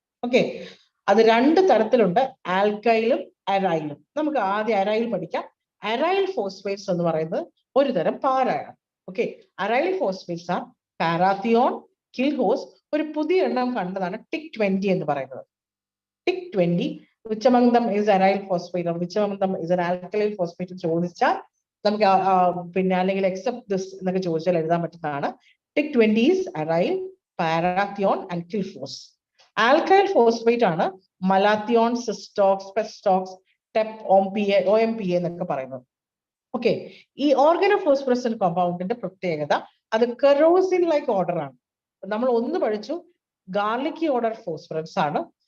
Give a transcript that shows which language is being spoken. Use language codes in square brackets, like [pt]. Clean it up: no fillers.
[ml] Okay, അത് 2 തരത്തിലുണ്ട്, ആൽക്കൈലും അരൈലും. നമുക്ക് ആദ്യം അരൈൽ പഠിക്കാം. അരൈൽ ഫോസ്ഫേറ്റ്സ് എന്ന് പറയുന്നത് ഒരു തരം പാരയാണ്. ഓക്കെ, അരൈൽ ഫോസ്ഫേറ്റ്സ് ആണ് പാരാത്തിയോൺ, കിൽഹോസ്. ഒരു പുതിയ എണ്ണം കണ്ടതാണ് TIC20 എന്ന് പറയുന്നത്. [en] TIC20, which among them is aryl phosphate or which among them is an alkyl phosphate [ml] ചോദിച്ചാൽ നമുക്ക് പിന്നെ അല്ലെങ്കിൽ എക്സെപ്റ്റ് ദിസ് എന്നൊക്കെ ചോദിച്ചാൽ എഴുതാൻ പറ്റുന്നതാണ്. [en] TIC20 is aryl, parathion and kilphos. [ml] Alkyl phosphate ആണ് മലാത്തിയോൺ, സിസ്റ്റോക്സ്, പെസ്റ്റോക്സ്, ടെപ്, OMPA എന്നൊക്കെ പറയുന്നത്. ഓക്കെ, ഈ ഓർഗാനോഫോസ്ഫറസ് കോമ്പൗണ്ടിന്റെ പ്രത്യേകത അത് കെറോസിൻ ലൈക്ക് ഓർഡർ ആണ്. നമ്മൾ ഒന്ന് പഠിച്ചു, ഗാർലിക് ഓർഡർ ഫോസ്ഫറസ് ആണ്.